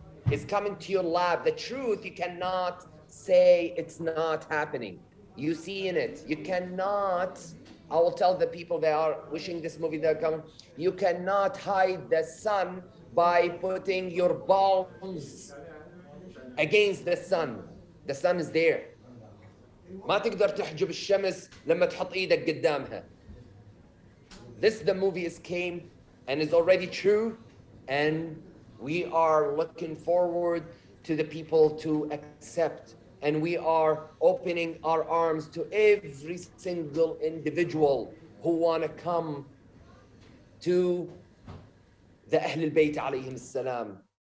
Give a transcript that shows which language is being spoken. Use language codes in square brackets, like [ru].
[en] It's coming to your lab. The truth, you cannot say it's not happening. You see in it. You cannot, I will tell the people that are wishing this movie they're coming, you cannot hide the sun by putting your palms against the sun. The sun is there. [ar] ما تقدر تحجب الشمس لما تحط ايدك قدامها. [en] This, the movie is came and is already true, and we are looking forward to the people to accept, and we are opening our arms to every single individual who want to come to the Ahl al-Bayt alayhim salam.